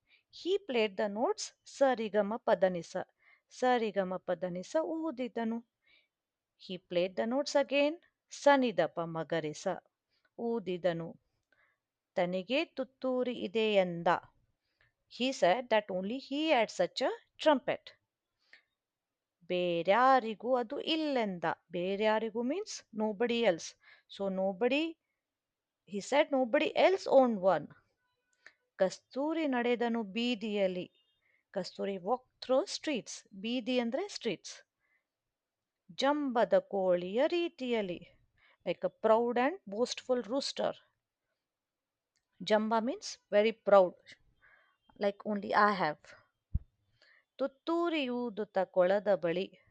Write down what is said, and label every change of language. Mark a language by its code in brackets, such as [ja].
[en] He played the notes [kn] ಸರಿಗಮ ಪದನಿಸ ಸರಿಗಮ ಪದನಿಸ ಊದಿದನು. [en] He played the notes again [kn] ಸನಿದಪ ಮಗರಿಸ ಊದಿದನು. ತನಗೆ ತುತ್ತೂರಿ ಇದೆಯೆಂದ. [en] He said that only he had such a trumpet. [kn] ಬೇರ್ಯಾರಿಗೂ ಅದು ಇಲ್ಲೆಂದ. ಬೇರ್ಯಾರಿಗೂ [en] means nobody else. So he said nobody else owned one. [kn] ಕಸ್ತೂರಿ ನಡೆದನು ಬೀದಿಯಲ್ಲಿ. [en] Kasturi walk through streets [kn] ಬೀದಿ ಅಂದರೆ [en] streets [kn] ಜಂಬದ ಕೋಳಿಯ ರೀತಿಯಲ್ಲಿ [en] like a proud and boastful rooster ಜಂಬ means very proud like only I have [kn] ತುತ್ತೂರಿ ಊದುತ್ತ ಕೊಳದ ಬಳಿ